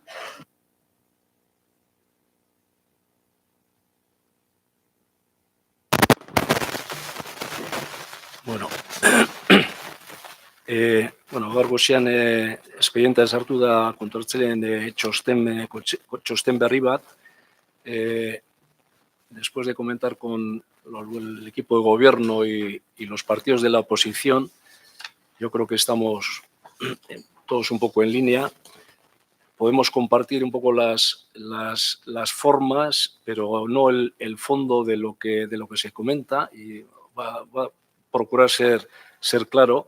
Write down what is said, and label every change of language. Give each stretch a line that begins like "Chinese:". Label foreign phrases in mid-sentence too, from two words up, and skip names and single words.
Basque: Bueno, gaur goizean espedientea sartu da kontroltzaileen txosten berri bat.
Spanish: Después de comentar con el equipo de gobierno y los partidos de la oposición, yo creo que estamos todos un poco en línea. Podemos compartir un poco las formas, pero no el fondo de lo que se comenta, y va a procurar ser claro.